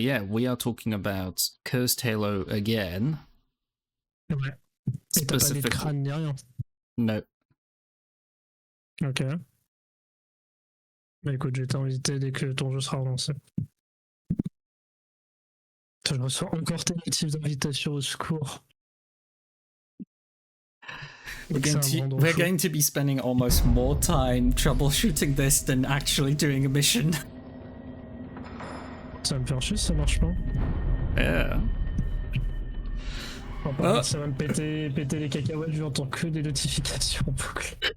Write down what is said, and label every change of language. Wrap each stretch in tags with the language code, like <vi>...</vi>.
<en>Yeah, we are talking about Cursed Halo again.</en> <fr>Ouais. Et t'as pas mis de crâne ni rien.</fr> <en>No.</en> <fr>Ok. Bah écoute, je vais t'inviter dès que ton jeu sera relancé. Je reçois encore tes motifs d'invitation au secours.</fr> <en>We're going to be spending almost more time troubleshooting this than actually doing a mission.</en> <fr>Ça va me faire chier si ça marche pas.</fr> <en>Yeah.</en> <fr>Enfin, ça va me péter les cacahuètes, je n'entends que des notifications en boucle.</fr>